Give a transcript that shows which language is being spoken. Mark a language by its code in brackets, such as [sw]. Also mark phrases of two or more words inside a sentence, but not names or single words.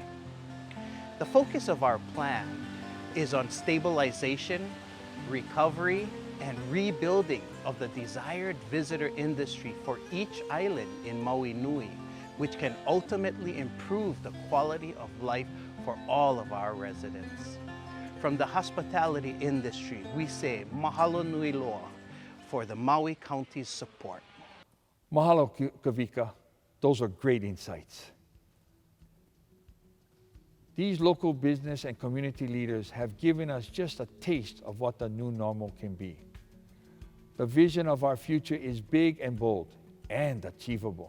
[en] The focus of our plan is on stabilization, recovery, and rebuilding of the desired visitor industry for each island in Maui Nui, which can ultimately improve the quality of life for all of our residents. From the hospitality industry, we say [haw] mahalo nui loa [en] for the Maui County's support. Mahalo, Kavika. Those are great insights. These local business and community leaders have given us just a taste of what the new normal can be. The vision of our future is big and bold and achievable.